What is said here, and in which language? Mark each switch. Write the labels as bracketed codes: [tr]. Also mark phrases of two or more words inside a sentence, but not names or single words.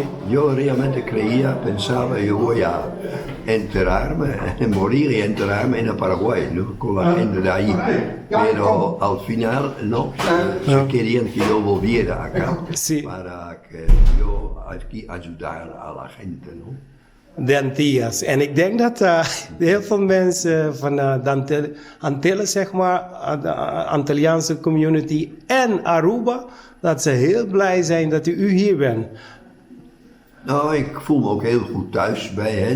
[es] Yo realmente pensaba, yo voy a enterrarme, morir y enterrarme en Paraguay, ¿no? Con la gente de ahí. Pero al final, no, se querían que yo volviera acá, sí, para que yo aquí ayudara a la gente, ¿no? De Antilles. [nl] En ik denk dat heel veel mensen van de Antillen, zeg maar, de Antilliaanse community en Aruba, dat ze heel blij zijn dat u hier bent. Nou, ik voel me ook heel goed thuis bij hen.